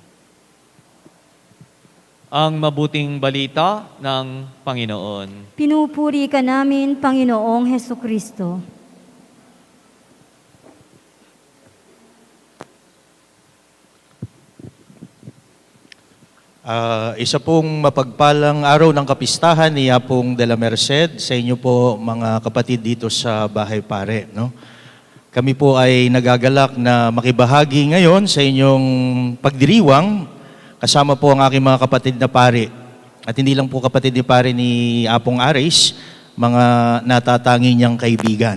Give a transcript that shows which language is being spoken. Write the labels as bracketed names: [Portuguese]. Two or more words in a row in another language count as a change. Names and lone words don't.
[Filipino] Ang mabuting balita ng Panginoon. Pinupuri ka namin, Panginoong Heso Kristo. Isa pong mapagpalang araw ng kapistahan ni Apong de la Merced sa inyo po mga kapatid dito sa Bahay Pare. No? Kami po ay nagagalak na makibahagi ngayon sa inyong pagdiriwang kasama po ang aking mga kapatid na pare. At hindi lang po kapatid ni pare ni Apong Aris, mga natatangi niyang kaibigan.